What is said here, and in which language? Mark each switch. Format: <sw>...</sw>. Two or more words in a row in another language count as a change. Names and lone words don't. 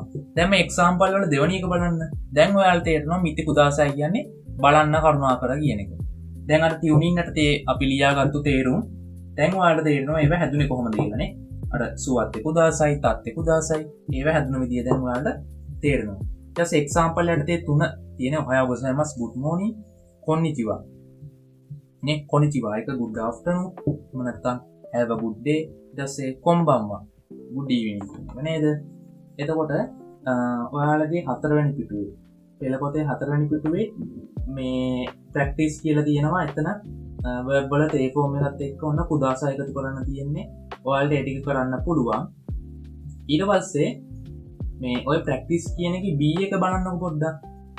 <si>දැන් මේ එක්සැම්පල් වල දෙවෙනි එක බලන්න. දැන් ඔයාලට තේරෙනවා</si> <ja>見て ください</ja> <si>කියන්නේ බලන්න කරුණාකර කියන එක. දැන් අර ටියුනින් යටතේ අපි ලියාගත්තු තේරුම් දැන් ඔයාලට තේරෙනවා ඒව හැදුනේ කොහොමද කියලානේ. අර</si> <ja>座って ください立って ください</ja> <si>ඒව හැදුන විදිය දැන් ඔයාලට තේරෙනවා. ඊට පස්සේ එක්සැම්පල් යටතේ තුන තියෙන</si> <ja>おはよう ございます</ja> <en>good morning</en> <si>konnichiwa නේ konnichiwa එක</si> <en>good afternoon</en> <si>එහෙම නැත්නම්</si> <en>have a good day</en> <si>ඊට පස්සේ konbanwa</si> <en>good evening</en> <si>නේද? එතකොට ඔයාලගේ හතරවෙනි පිටුවේ පෙළ පොතේ හතරවෙනි පිටුවේ මේ ප්‍රැක්ටිස් කියලා තියෙනවා. එතන verb වල තේ ෆෝම් එකත් එක්ක ඔන්න කුදාසයි එකතු කරන්න තියෙන්නේ. ඔයාලට ඒ ටික කරන්න පුළුවන්. ඊට පස්සේ මේ ඔය ප්‍රැක්ටිස් කියන එකේ B එක බලන්නකො පොඩ්ඩක්.</si>